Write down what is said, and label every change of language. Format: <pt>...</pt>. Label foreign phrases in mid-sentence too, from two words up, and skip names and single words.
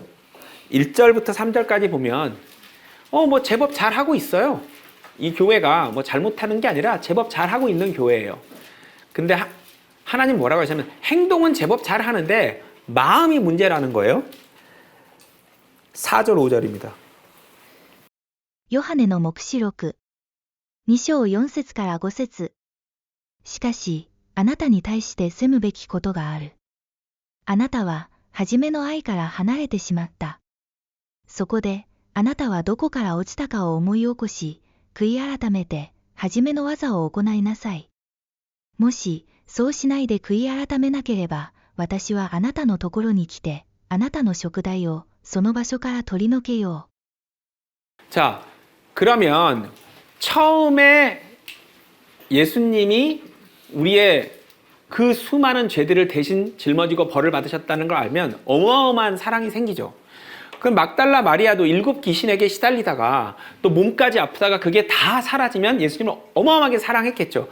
<ko>1절부터 3절까지 보면 뭐 제법 잘하고 있어요. 이 교회가 뭐 잘못하는 게 아니라 제법 잘하고 있는 교회예요. 근데 하나님 뭐라고 하시냐면 행동은 제법 잘하는데 마음이 문제라는 거예요. 4절 5절입니다.</ko> <ja>ヨハネの黙示録2章4節から5節しかし、あなたに対して責むべきことがある。あなたは、初めの愛から離れてしまった。そこで、あなたはどこから落ちたかを思い起こし、悔い改めて、初めの技を行いなさい。もし、そうしないで悔い改めなければ、私はあなたのところに来て、あなたの食材をその場所から取り除けよう。</ja> <ko>자, 그러면 처음에 예수님이 우리의 그 수많은 죄들을 대신 짊어지고 벌을 받으셨다는 걸 알면 어마어마한 사랑이 생기죠. 그럼 막달라 마리아도 7 귀신에게 시달리다가 또 몸까지 아프다가 그게 다 사라지면 예수님을 어마어마하게 사랑했겠죠.</ko>